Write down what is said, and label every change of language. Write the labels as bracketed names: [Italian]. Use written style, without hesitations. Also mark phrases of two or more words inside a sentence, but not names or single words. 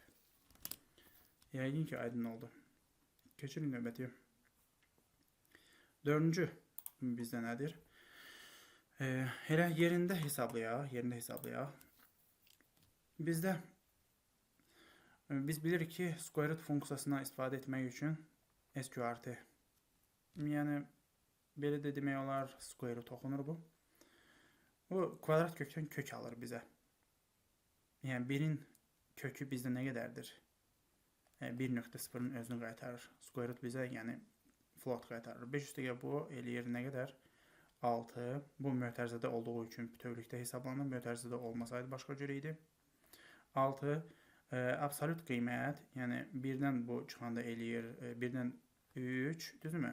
[Azerbaijani] Yəqin ki, aydın oldu. Keçirin növbəti. Dördüncü bizdə nədir? Elə yerində hesablayaq. Biz bilirik ki, [English] square root [Azerbaijani] funksiyasına istifadə etmək üçün SQRT. Yəni, belə də demək olar, [English] square root [Azerbaijani] oxunur bu. Bu, kvadrat kökdən kök alır bizə. Yəni, 1-in kökü bizdə nə qədərdir? 1.0-ın özünü qaytarır. [English] Square root [Azerbaijani] bizə, yəni, float qaytarır. 5 üstəgə bu eləyir nə qədər? 6. Bu mötərizədə olduğu üçün bütövlükdə hesablanır. Mötərizədə olmasaydı başqa cür idi. 6. Absolut qiymət, yəni 1-dən bu çıxanda eləyir 1-dən 3, düzdürmü?